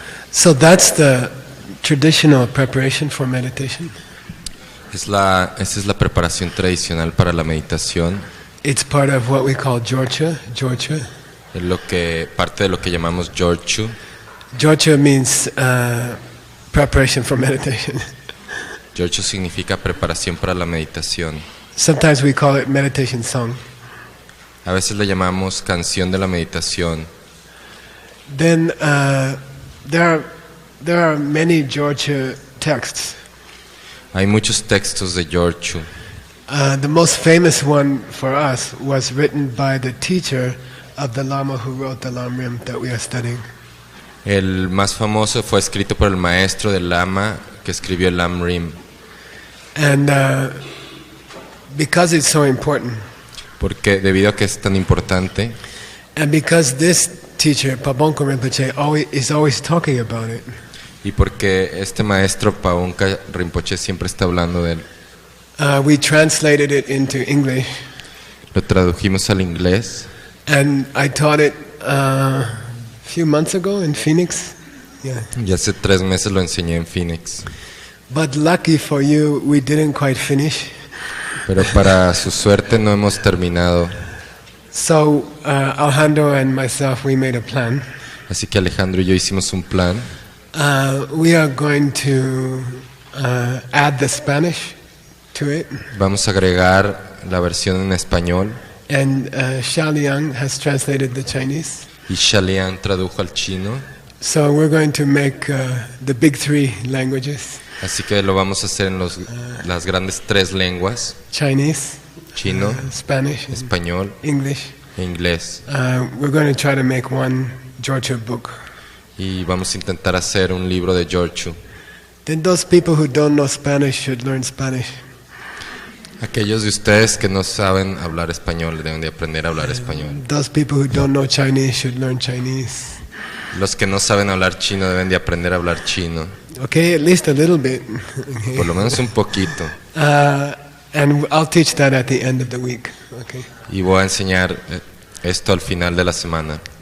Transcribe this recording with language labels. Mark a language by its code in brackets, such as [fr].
[en] So that's the traditional preparation for meditation. [es] Esa es la preparación tradicional para la meditación. [en] It's part of what we call Jorcha. [es] Es parte de lo que llamamos Jorchu. [en] Jorcha means preparation for meditation. [es] Jorchu significa preparación para la meditación. [en] Sometimes we call it meditation song. [es] A veces le llamamos canción de la meditación. [en] Then there are many Jorcha texts. [es] Hay muchos textos de Jorchu. [en] The most famous one for us was written by the teacher of the Lama who wrote the Lamrim that we are studying. [es] El más famoso fue escrito por el maestro del Lama que escribió el Lamrim. [en] And because it's so important, [es] porque debido a que es tan importante, [en] and because this teacher, Pabonko Rinpoche, is always talking about it, [es] y porque este maestro Pabonka Rinpoche siempre está hablando de él, [en] we translated it into English. [es] Lo tradujimos al inglés. [en] And I taught it a few months ago in Phoenix. Yeah. [es] Y hace 3 meses lo enseñé en Phoenix. [en] But lucky for you, we didn't quite finish. [es] Pero para su suerte no hemos terminado. [en] So Alejandro and myself, we made a plan. [es] Así que Alejandro y yo hicimos un plan. [en] We are going to add the Spanish to it. [es] Vamos a agregar la versión en español. [en] And Xiaoliang has translated the Chinese. [es] Y Xiaoliang tradujo al chino. [en] So we're going to make the big 3 languages. [es] Así que lo vamos a hacer en las grandes 3 lenguas. [en] Chinese, [es] chino, [en] Spanish, [es] español, [en] English, [es] e inglés. [en] We're going to try to make one Jorcha book. [es] Y vamos a intentar hacer un libro de Jorchu. [en] Then those people who don't know Spanish should learn Spanish. [es] Aquellos de ustedes que no saben hablar español deben de aprender a hablar español. [en] Those people who don't know Chinese should learn Chinese. [es] Los que no saben hablar chino deben de aprender a hablar chino. [en] Okay, at least a little bit. [es] Por lo menos un poquito. [en] And I'll teach that at the end of the week. Okay. [es] Y voy a enseñar esto al final de la semana.